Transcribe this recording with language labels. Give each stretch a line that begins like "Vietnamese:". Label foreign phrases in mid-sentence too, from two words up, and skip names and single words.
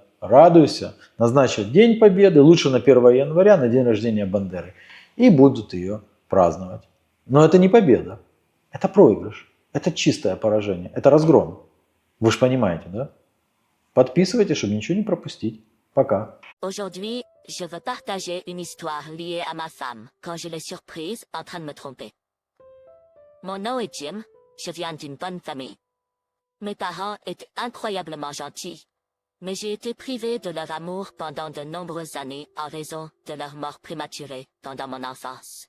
Russian: Радуйся, назначат День Победы, лучше на 1 января, на день рождения Бандеры, и будут ее праздновать. Но это не победа, это проигрыш, это чистое поражение, это разгром. Вы же понимаете, да? Подписывайтесь, чтобы ничего не пропустить. Пока.
French: Aujourd'hui, je veux partager une histoire liée à ma femme, quand je l'ai surprise en train de me tromper. Mon nom est Jim, je viens d'une bonne famille. Mes parents étaient incroyablement gentils, mais j'ai été privée de leur amour pendant de nombreuses années en raison de leur mort prématurée pendant mon enfance.